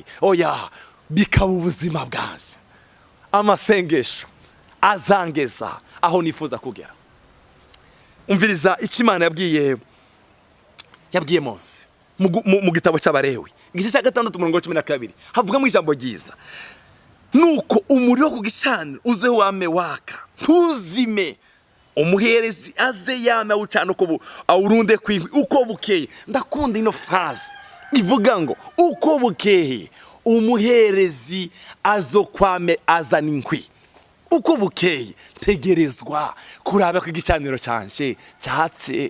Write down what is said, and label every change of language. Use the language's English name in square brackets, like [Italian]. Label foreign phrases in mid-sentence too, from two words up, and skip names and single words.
[Rundi] Oya, bikaba ubuzima bwaje. Amasengesho azangeza aho nifuza kugera. Umviriza icyo Imana yabwiye Mose mu gitabo cy'Abalewi, igice cya 6:12, havuga mu ijambo ryiza, nuko umuriro ku gicaniro uze wame waka, ntuzime, umuherezi aze yame awucana uko awurunde kw'inkwi uko bukeye. Ndakunda ino phrase ivuga ngo uko bukeye umuherezi azokwame azana inkwi. Uko bukeye tegerezwa kuraba ko igicaniro canje cyatse.